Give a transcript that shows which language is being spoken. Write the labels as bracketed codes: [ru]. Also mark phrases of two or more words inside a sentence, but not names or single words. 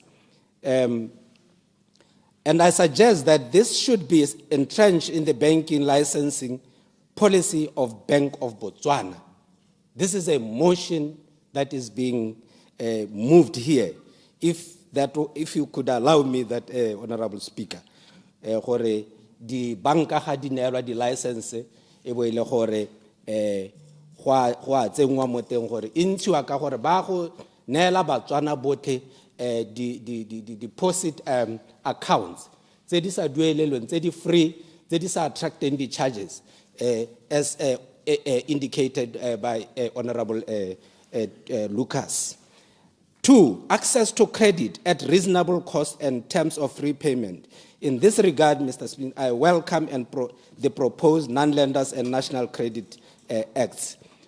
[en] And I suggest that this should be entrenched in the banking licensing policy of Bank of Botswana. This is a motion that is being moved here. If you could allow me that, Honorable Speaker, [tn] the banka ha di neelwa di license e bo ile gore gwa tsengwa mo teng gore intshiwa ka gore ba go neela Batswana botlhe [en] the deposit accounts [tn] tse di sa duelelweng tse di free tse di sa [en] attracting the charges as indicated by Honorable Lucas. 2, access to credit at reasonable cost and terms of repayment. In this regard, Mr. Speaker, I welcome the proposed non-lenders and national credit acts.